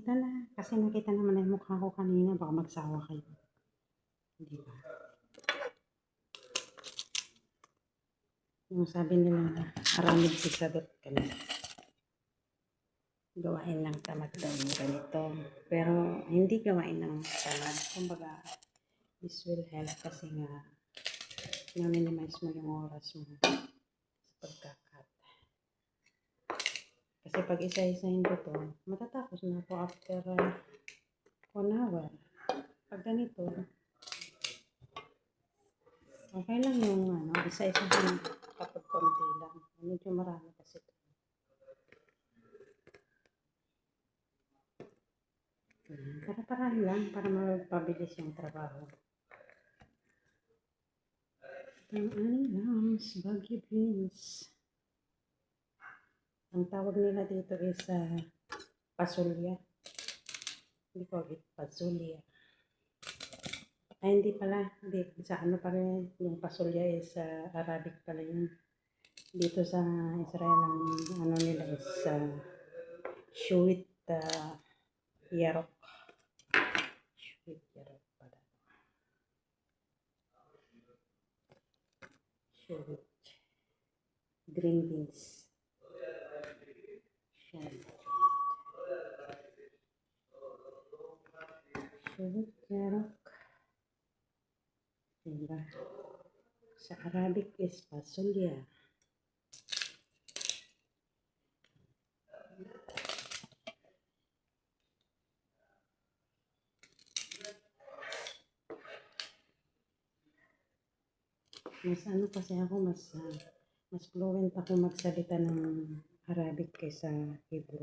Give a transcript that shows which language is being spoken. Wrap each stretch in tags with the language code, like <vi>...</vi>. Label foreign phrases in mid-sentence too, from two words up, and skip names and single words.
<tl>Kasi nakita naman ang mukha ko kanina, baka magsawa kayo. Di ba? Yung sabi nila na aramid pisadot kami. Gawain ng tamad daw yung ganito. Pero hindi gawain ng tamad. Kumbaga,</tl> <en>this will help</en> <tl>kasi nga na-minimize mo yung oras mo sa pagkakat. Kasi pag isa-isahin ko to, matatapos na ako after 1 hour. Pag ganito, okay lang yung isa-isahin kapag konti lang. Medyo marami kasi ito. Para-parahan lang para mapabilis yung trabaho. Ang anilang Baguio beans. Ang tawag nila dito is pasulya.</tl> <en>We call it</en> <tl>pasulya. Ay, hindi pala. Hindi. Sa ano pa rin, yung pasulya is Arabic pala yun. Dito sa Israel, ang ano nila is</tl> <he>shuit yarok. Shuit yarok pala. Shuit.</he> <en>Green beans. Shuit.</en> <he>Shuit yarok.</he> <tl>Diba? Sa Arabic is pasulya. Mas ano kasi ako, mas fluent ako magsalita ng Arabic kaysa Hebrew.</tl>